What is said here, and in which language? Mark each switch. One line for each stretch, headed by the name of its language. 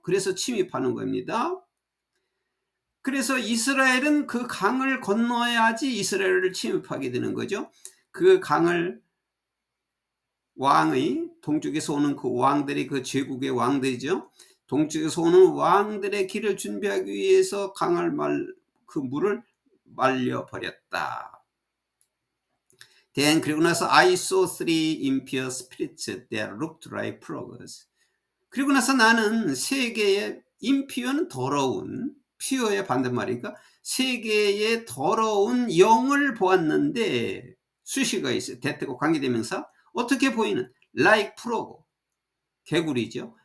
Korean: 그래서 침입하는 겁니다. 그래서 이스라엘은 그 강을 건너야지 이스라엘을 침입하게 되는 거죠. 그 강을 왕의 동쪽에서 오는 그 왕들이 그 제국의 왕들이죠. 동쪽에서 오는 왕들의 길을 준비하기 위해서 그 물을 말려버렸다.
English: Then
Korean: 그리고 나서
English: I saw three impure spirits that looked like frogs.
Korean: 그리고 나서 나는 세 개의 impure는 더러운, pure의 반대말이니까 세 개의 더러운 영을 보았는데 수식어가 있어요. 대트고 관계대명사. 어떻게 보이는?
English: like frog.
Korean: 개구리죠.